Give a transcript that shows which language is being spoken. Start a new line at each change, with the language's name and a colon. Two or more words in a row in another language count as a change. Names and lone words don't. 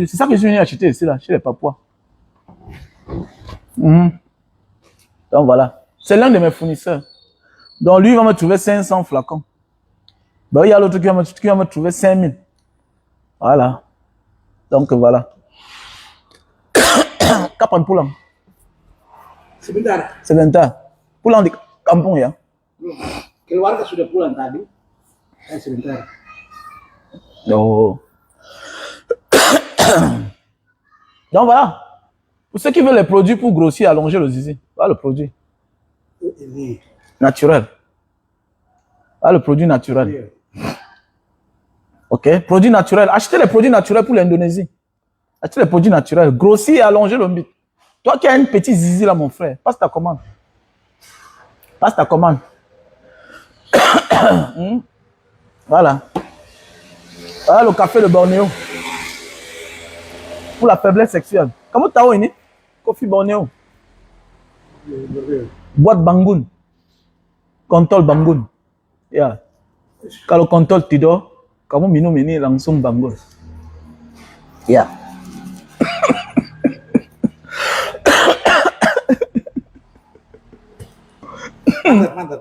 French: C'est ça que je suis venu acheter ici, là, chez les Papouas. Donc voilà. C'est l'un de mes fournisseurs. Donc lui, il va me trouver 500 flacons. Ben, il y a l'autre qui va me trouver 5000. Voilà. Donc voilà.
Indonesian: Kapan pulang? Sebentar. Pulang di kampung ya? Keluarga sudah pulang tadi. Sebentar.
French: Oh. Donc voilà. Pour ceux qui veulent les produits pour grossir, allonger le zizi, voilà le produit. Naturel. Voilà le produit naturel. Ok? Produit naturel. Achetez les produits naturels pour l'Indonésie. Achetez les produits naturels. Grossir et allonger le bit. Toi qui as une petite zizi là, mon frère, passe ta commande. Passe ta commande. Voilà. Voilà le café de Bornéo. Pour la faiblesse sexuelle. Comment t'as eu? Coffee Bornéo. Boîte Bangun.
Indonesian: Kontol Bangun. Ya. Kalau kontol tidur, kamu minum ini langsung bangun. Ya. Mantap.